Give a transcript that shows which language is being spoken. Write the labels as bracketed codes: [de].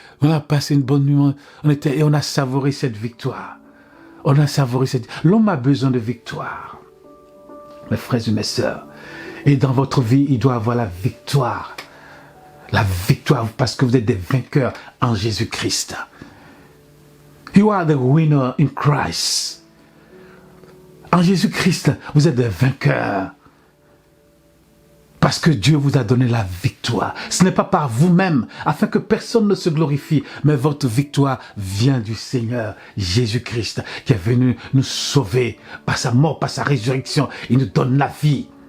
[fr] On a passé une bonne nuit. Et on a savouré cette victoire. On a savouré cette... L'homme a besoin de victoire. Mes frères et mes sœurs. Et dans votre vie, il doit avoir la victoire. La victoire parce que vous êtes des vainqueurs en Jésus-Christ. [en] You are the winner in Christ. [fr] En Jésus-Christ, vous êtes des vainqueurs. Parce que Dieu vous a donné la victoire. Ce n'est pas par vous-même, afin que personne ne se glorifie, mais votre victoire vient du Seigneur Jésus-Christ, qui est venu nous sauver par sa mort, par sa résurrection. Il nous donne la vie.